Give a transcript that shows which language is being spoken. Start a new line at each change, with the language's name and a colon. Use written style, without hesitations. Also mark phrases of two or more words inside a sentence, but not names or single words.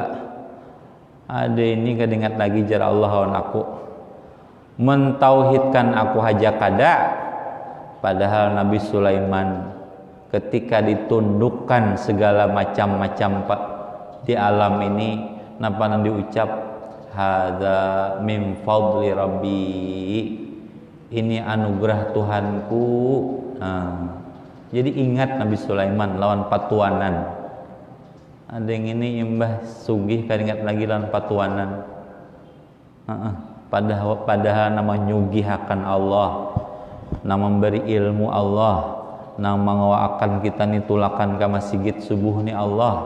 Banjar: Ada ini kadingat lagi jar Allah lawan aku, mentauhidkan aku haja kada. Padahal Nabi Sulaiman ketika ditundukkan segala macam-macam di alam ini, napa nang diucap,
Arabic: هذا من فضل ربي,
Banjar: ini anugerah Tuhanku. Nah, jadi ingat Nabi Sulaiman lawan patuanan. Ada yang ini imbah sugih kan ingat lagi lawan patuanan. Padahal nama nyugihakan Allah, nama memberi ilmu Allah, nama mengawakan kita ni tulakan ka masjid subuh ni Allah.